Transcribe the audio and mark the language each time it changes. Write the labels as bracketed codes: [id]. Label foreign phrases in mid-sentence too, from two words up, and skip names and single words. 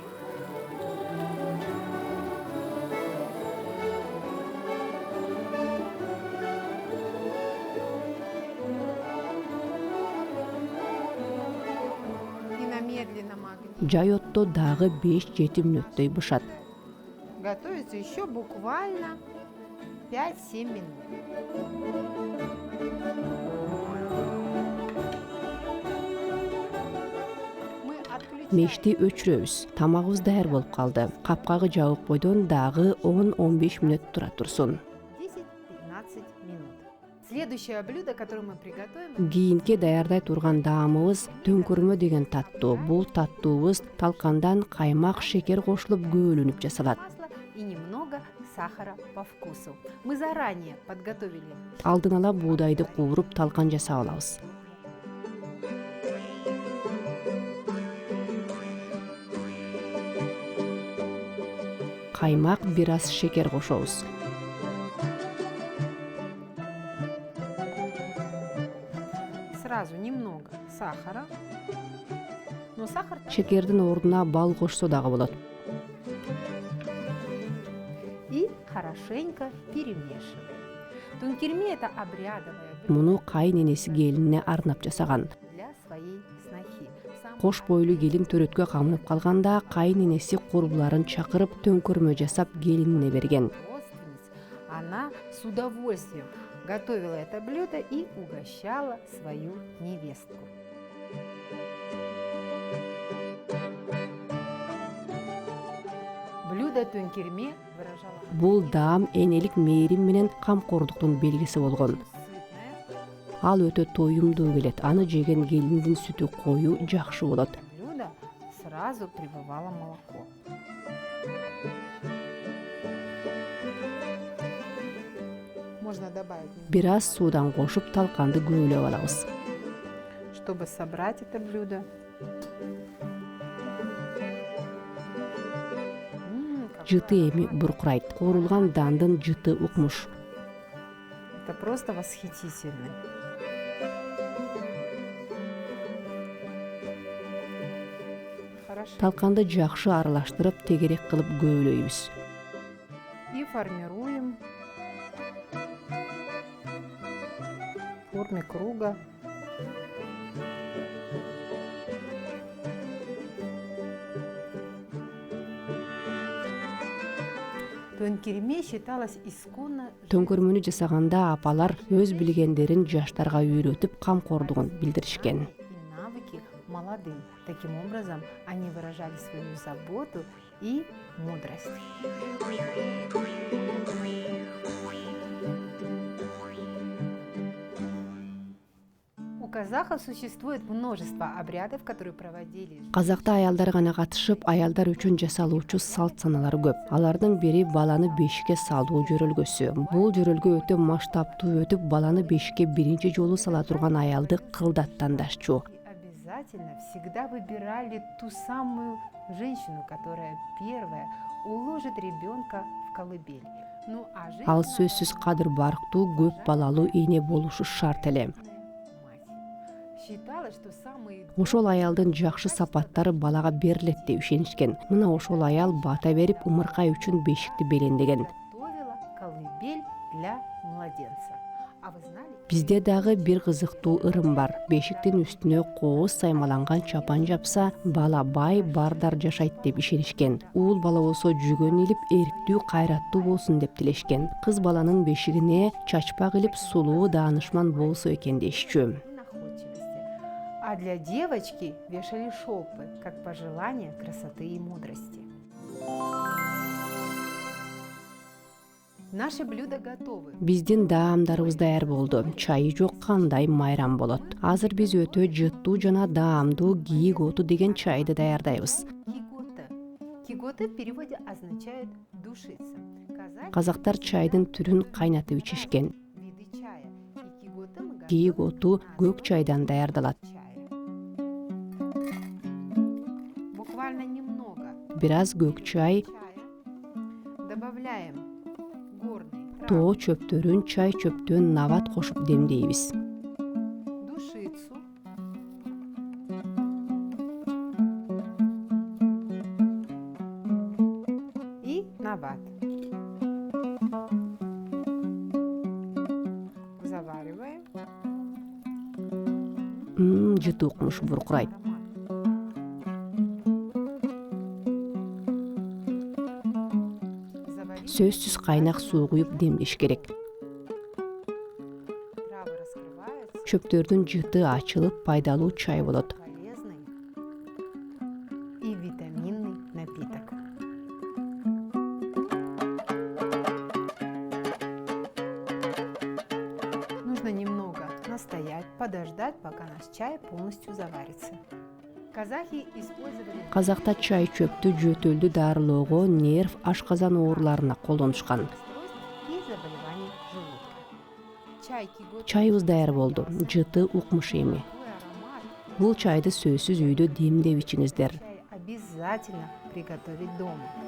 [ru] И на медленном огне. [ky] жай отто дагы 5-7 мүнөттөй бышат. [ru] Готовится еще буквально 5-7 минут. Мы отключаем... [ky] Мешти өчүрөбүз. Тамагыбыз даяр болуп калды. Капкагы жабык бойдон дагы 10-15 мүнөт тура турсун. [ru] 10-15 минут. Следующее блюдо, которое мы приготовим... [ky] Кийинки даярдай турган даамыбыз төңкөрмө деген таттуу. Бул таттуубуз талкандан каймак, шекер кошулуп көөлөнүп жасалат. [ru] Масло и немного сахара по вкусу. Мы заранее подготовили. [ky] Алдын ала буудайды кууруп талкан жасап алабыз. Каймак, бир аз шекер кошобуз. [ru] Сразу немного сахара. Но сахар... [ky] Шекердин ордуна бал кошсо дагы болот. [ru] И хорошенько перемешиваем. Тункерме — это обрядовое блюдо [ky] Муну кайын энеси келинине арнап жасаган. [ru] для своей снохи. [ky] Кош бойлуу келин төрөткө камынып калганда кайын энеси курбуларын чакырып төңкөрмө жасап келинине берген. [ru] Родственниц, она с удовольствием готовила это блюдо и угощала свою невестку. Блюдо тункерме выражало [ky] Бул даам энелик мээрим менен камкордуктун белгиси болгон. [ru] сытное [ky] Ал өтө тоюмдуу келет. Аны жеген келиндин сүтү коюу жакшы болот. [ru] блюдо, сразу прибывало молоко. Можно добавить немного. [ky] Бир аз суудан кошуп талканды көөлөп алабыз. [ru] Чтобы собрать это блюдо. Как [ky] Жыты эми буркурайт. Куурулган дандын жыты укмуш. [ru] Это просто восхитительно. Хорошо. [ky] Талканды жакшы аралаштырып, тегерек кылып көөлөйбүз. [ru] И формируем в форме круга. Тункерме считалось исконно [ky] Төңкөрмөнү жасаганда апалар өз билгендерин жаштарга үйрөтүп, камкордугун билдиришкен. [ru] и навыки молодым. Таким образом, они выражали свою заботу и мудрость. казахов существует множество обрядов, которые проводили. [ky] Казакта аялдар гана катышып, аялдар үчүн жасалуучу салт саналар көп. Алардын бири баланы бешикке салуу жөрөлгөсү. Бул жөрөлгө өтө масштабтуу өтүп, баланы бешикке биринчи жолу сала турган аялды кылдаттан дашчу. [ru] Обязательно всегда выбирали ту самую женщину, которая первая уложит ребенка в колыбель. Ну, а [ky] Ал сөзсүз кадыр барктуу, көп балалуу эне болушу шарт эле. [ru] считалось, что самые [ky] Ошол аялдын жакшы сапаттары балага берилет деп ишенишкен. Мына ошол аял бата берип, умуркай үчүн бешикти белендеген. [ru] готовила колыбель для младенца. А вы знали? [ky] Бизде дагы бир кызыктуу ырым бар. Бешиктин үстүнө кооз саймаланган чапан жапса, бала бай, бардар жашайт деп ишенишкен. Уул бала болсо жүгөн илип, эрктүү, кайраттуу болсун деп тилешкен. Кыз баланын бешигине чачпак илип, сулуу, даанышман болсо экен дешчү. [ru] Находчивости. А для девочки вешали шелпы, как пожелание красоты и мудрости. Наши блюда готовы. [ky] Биздин даамдарыбыз даяр болду. Чайы жок кандай майрам болот. Азыр биз өтө жыттуу жана даамдуу кийик оту деген чайды даярдайбыз. [ru] Киготы. Киготы в переводе означает душица. [ky] Казактар чайдын түрүн кайнатып ичишкен. [ru] Виды чая. И киготы мы [ky] Кийик [ru] готовим [ky] оту [ru] на [ky] көк [ru] основе [ky] чайдан даярдалат. [ru] чая. Буквально немного [ky] Бираз көк чай, [ru] чая. Добавляем горный [ky] тоо чөптөрүн, чай чөптөн нават кошуп демдейбиз. [ru] душицу, и нават. Завариваем. [ky] Жыты укмуш буркурайт. Сөзсүз кайнак суу куюп демдеш керек. [ru] Травы раскрываются. [ky] Чөптөрдүн жыты ачылып, пайдалуу чай болот. [ru] Полезный и витаминный напиток. Нужно немного настоять, подождать, пока наш чай полностью заварится. Казахи использовали [ky] Казакта чай чөптү жөтөлдү дарылоого, нерв, ашказан ооруларына колдонушкан. [ru] и заболеваний желудка. Чай киготы [ky] Чайыбыз даяр болду. Жыты укмуш эми. [ru] такой аромат. [ky] Бул чайды сөзсүз үйдө демдеп ичиңиздер. [ru] Чай обязательно приготовить дома.